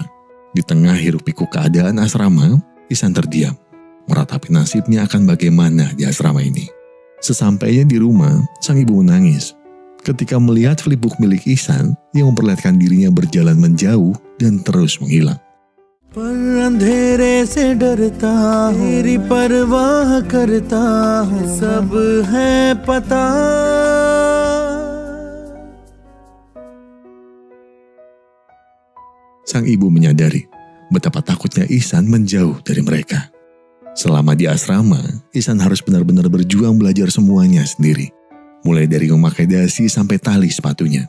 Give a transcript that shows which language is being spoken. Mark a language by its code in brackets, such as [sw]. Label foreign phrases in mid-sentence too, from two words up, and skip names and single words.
[id] Di tengah hiruk-pikuk keadaan asrama, Ihsan terdiam, meratapi nasibnya akan bagaimana di asrama ini. Sesampainya di rumah, sang ibu menangis ketika melihat flipbook milik Ihsan yang memperlihatkan dirinya berjalan menjauh dan terus menghilang. [hi] पर अंधेरे से डरता तेरी परवाह करता हूँ सब है पता. [id] Sang ibu menyadari betapa takutnya Ihsan menjauh dari mereka. Selama di asrama, Ihsan harus benar-benar berjuang belajar semuanya sendiri. Mulai dari memakai dasi sampai tali sepatunya.